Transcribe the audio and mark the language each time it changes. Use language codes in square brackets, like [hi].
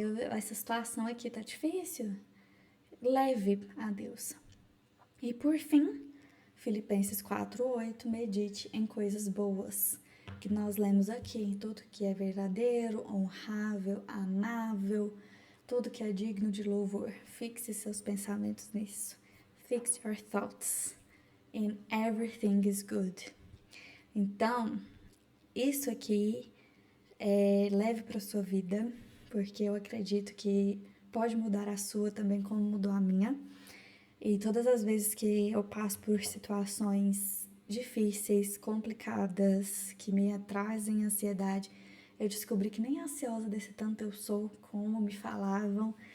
[pt] essa situação aqui tá difícil. Leve a Deus. E por fim, Filipenses 4:8, medite em coisas boas, que nós lemos aqui, tudo que é verdadeiro, honrável, amável, tudo que é digno de louvor. Fixe seus pensamentos nisso. [en] Fix your thoughts in everything is good. [pt] Então, isso aqui leve para sua vida, porque eu acredito que pode mudar a sua também, como mudou a minha. E todas as vezes que eu passo por situações difíceis, complicadas, que me trazem ansiedade, eu descobri que nem ansiosa desse tanto eu sou, como me falavam.